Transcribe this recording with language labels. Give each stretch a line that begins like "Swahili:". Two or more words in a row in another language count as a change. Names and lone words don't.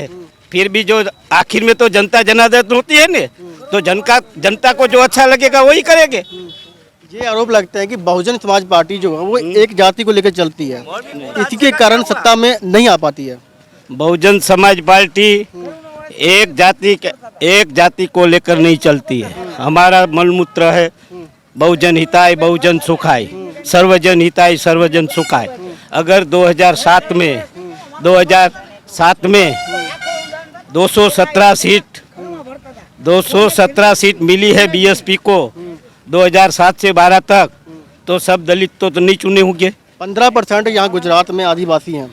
Hindi: फिर भी जो आखिर में तो जनता जनार्दन होती है ने, तो जनता को जो अच्छा लगेगा वही करेंगे। ये आरोप लगता है कि बहुजन समाज पार्टी जो है वो एक जाति को लेकर चलती है, इसी के कारण सत्ता में नहीं आ पाती है। बहुजन समाज पार्टी एक जाति को लेकर नहीं चलती है।
Sanskrit: हमारा मूलमूत्र है बहुजन हिताय बहुजन सुखाय, सर्वजन हिताय सर्वजन सुखाय।
Hindi: अगर 2007 में 217 सीट मिली है बीएसपी को 2007 से 12 तक, तो सब दलित तो नहीं चुने होंगे। 15% यहाँ गुजरात में आदिवासी हैं।